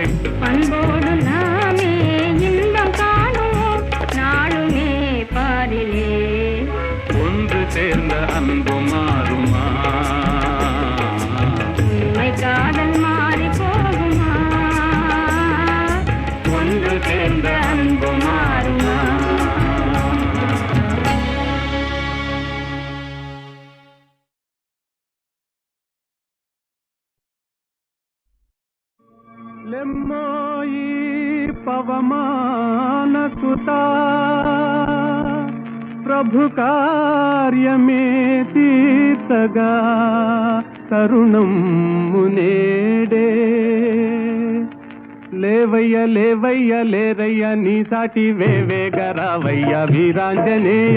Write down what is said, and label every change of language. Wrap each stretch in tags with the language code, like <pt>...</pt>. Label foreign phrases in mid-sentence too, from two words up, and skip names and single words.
<ta>அன்போடு நாமே இன்பம் காணுவோம் நாளுமே பாரிலே ஒன்று சேர்ந்த அன்பு மாறுமா உண்மை காதல் மாறி போகுமா ஒன்று சேர்ந்த அன்பு மாறுமா.</ta> <te>లెమ్మోయి పవమాన సుతా ప్రభు కార్యమే తీర్చగా తరుణం మునేడే లేవయ్య లేవయ్య లేరయ్య నీ సాటి వేవేగరావయ్య వీరాంజనేయ</te>